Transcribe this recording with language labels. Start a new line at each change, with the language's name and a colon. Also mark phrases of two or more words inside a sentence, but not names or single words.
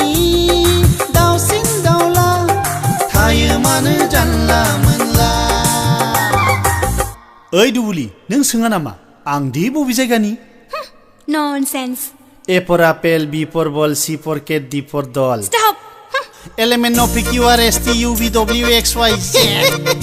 Bodo: मानो जानला मोनला ओइ दुबुलि नों सोङा नामा आं दि बबे जायगानि ननसेन्स
English: A for apple B for ball C for cat D for doll स्टप element of P Q R S T U V W X Y Z